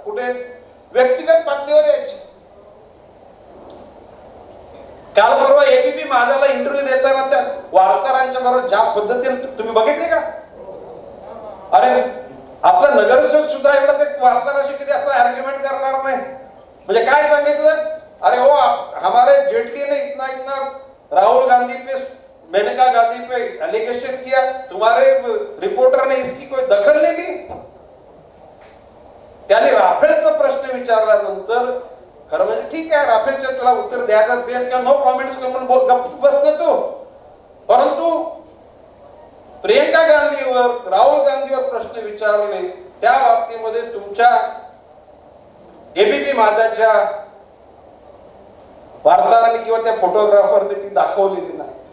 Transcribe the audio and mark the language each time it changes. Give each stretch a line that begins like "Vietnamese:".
Marathi: कुठे व्यक्तिगत पातळीवर यायची. काल परवा एबीपी माझ्याला इंटरव्ह्यू देताना त्या वार्ताहरांच्या बरोबर ज्या पद्धतीने तुम्ही बघितले का? अरे आपला नगरसेवक सुद्धा एवढा ते वार्ताहराशी कधी असं आर्ग्युमेंट करणार नाही. म्हणजे काय सांगितलं?
Hindi: अरे हो हमारे जेटली ने इतना इतना राहुल गांधी पे, मेनका गांधी पे एलिगेशन किया, तुम्हारे रिपोर्टर ने इसकी कोई दखल नहीं ली.
Marathi: त्याने राफेलचा प्रश्न विचारल्यानंतर खरं म्हणजे ठीक आहे, राफेलच्या तुला उत्तर द्यायचं दे किंवा नो कॉमेंट्स करून गप्प बसतो तो. परंतु प्रियंका गांधीवर, राहुल गांधीवर प्रश्न विचारले त्या बाबतीमध्ये तुमच्या एबीपी माझाच्या वार्ताहरांनी किंवा त्या फोटोग्राफरने ती दाखवलेली नाही.